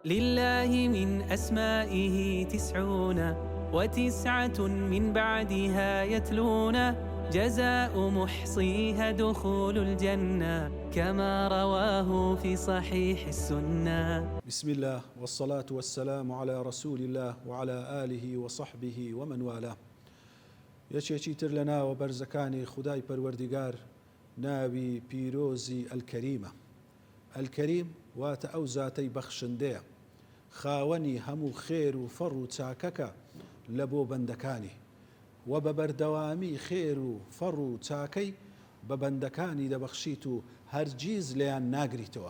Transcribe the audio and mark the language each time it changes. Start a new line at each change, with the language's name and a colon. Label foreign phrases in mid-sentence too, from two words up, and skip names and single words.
Arabic: لله من أسمائه 99 من بعدها يتلون جزاء محصيها دخول الجنة كما رواه في صحيح السنة. بسم الله والصلاة والسلام على رسول الله وعلى آله وصحبه ومن والاه.
Central Kurdish: یەکێکی تر لە ناوە بەرزەکانی خودای پەروەردیگار ناوی پیرۆزی ئەلکەریمە. ئەلکەریم واتە ئەو زاتەی بەخشندەیە، خاوەنی هەموو خێر و فەڕ و چاکەکە لە بۆ بەندەکانی و بە بەردەوامی خێر و فەڕ و چاکەی بە بەندەکانی دەبەخشیت و هەرگیز لێیان ناگریتەوە.